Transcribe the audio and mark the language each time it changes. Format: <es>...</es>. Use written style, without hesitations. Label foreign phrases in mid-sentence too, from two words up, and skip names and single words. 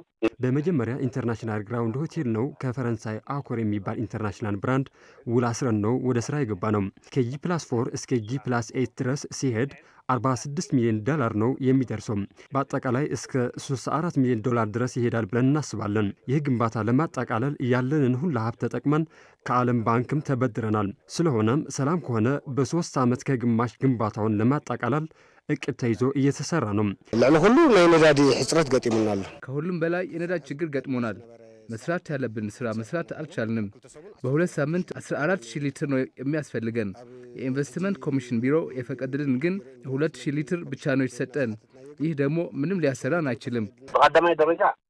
<am>በመጀመሪያ ኢንተርናሽናል ግራውንድ ሆቴል ነው። ከፈረንሳይ አኮር የሚባል ኢንተርናሽናል ብራንድ ውል አስረን ነው ወደ ስራ የገባ ነው። ከG+4 እስከ G+8 ድረስ ሲሄድ 46 ሚሊዮን ዶላር ነው የሚደርሰው። በአጠቃላይ እስከ 34 ሚሊዮን ዶላር ድረስ ይሄዳል ብለን እናስባለን። ይህ ግንባታ ለማጠቃለል ያለንን ሁሉ ሀብት ተጠቅመን ከዓለም ባንክም ተበድረናል። ስለሆነም ሰላም ከሆነ በ3 ዓመት ከግማሽ ግንባታውን ለማጠቃለል እቅድ ተይዞ እየተሰራ ነው።</am> <ti>ልዕሊ ሁሉ ናይ ነዳዲ ሕጽረት ገጢሙናል።</ti> <am>ከሁሉም በላይ የነዳጅ ችግር ገጥሞናል። መስራት ያለብን ስራ መስራት አልቻልንም። በ2 ሳምንት 14000 ሊትር ነው የሚያስፈልገን። የኢንቨስትመንት ኮሚሽን ቢሮ የፈቀደልን ግን 2000 ሊትር ብቻ ነው የተሰጠን። ይህ ደግሞ ምንም ሊያሰራን አይችልም።</am> <ti>በቀዳማይ ደረጃ</ti>